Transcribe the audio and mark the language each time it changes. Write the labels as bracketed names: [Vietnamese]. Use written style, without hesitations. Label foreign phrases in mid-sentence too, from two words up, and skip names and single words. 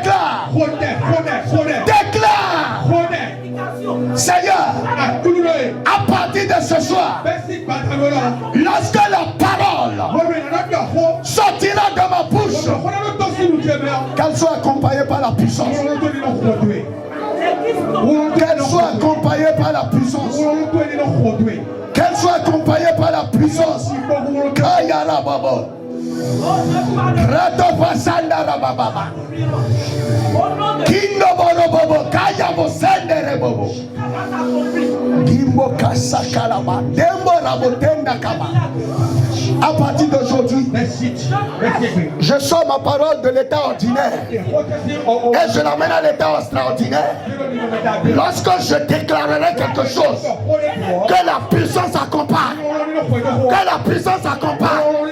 [French] Seigneur, à partir de ce soir, lorsque la parole sortira de ma bouche, qu'elle soit accompagnée par la puissance. Qu'elle soit accompagnée par la puissance. Qu'elle soit accompagnée par la puissance. Kayara Baba. Rato Pasandara Baba. Kindo Bobo Bobo. Kaya Bosendere Bobo. Gimbo Kasakalama. Dembo Rabotenda Kama. À partir d'aujourd'hui, je sors ma parole de l'état ordinaire et je l'amène à l'état extraordinaire. Lorsque je déclarerai quelque chose, que la puissance accompagne. Que la puissance accompagne.